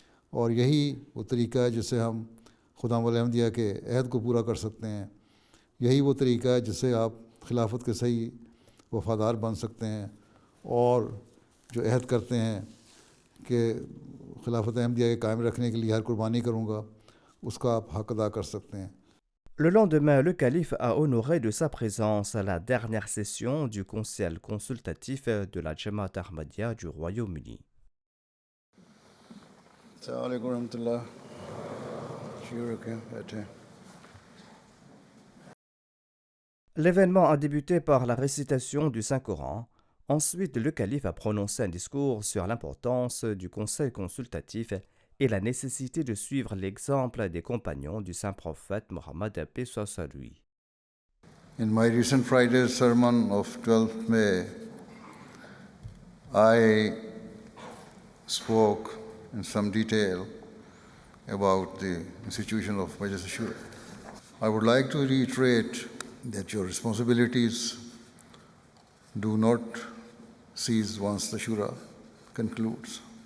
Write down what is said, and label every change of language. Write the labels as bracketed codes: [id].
[ur] اور یہی وہ طریقہ ہے جس سے ہم خدا الحمدیہ کے عہد کو پورا کر سکتے ہیں. یہی وہ طریقہ ہے جس سے آپ خلافت کے صحیح وفادار بن سکتے ہیں اور جو عہد کرتے ہیں کہ خلافت احمدیہ کے قائم رکھنے کے لیے ہر قربانی کروں گا، اس کا آپ حق ادا کر سکتے ہیں. [fr] Le lendemain, le calife a honoré de sa présence à la dernière session du conseil consultatif de la Jamaat Ahmadiyya du Royaume-Uni. [ur] السلام علیکم ورحمۃ اللہ. شروع رکھیں، بیٹھیں. [fr] L'événement a débuté par la récitation du Saint-Coran. Ensuite, le calife a prononcé un discours sur l'importance du conseil consultatif et la nécessité de suivre l'exemple des compagnons du saint prophète Mohammed paix soit sur lui. [en] In my recent Friday's sermon of 12th May I spoke in some detail about the institution of Majlis-e-Shura. I would like to reiterate that your responsibilities do not cease once the Shura concludes.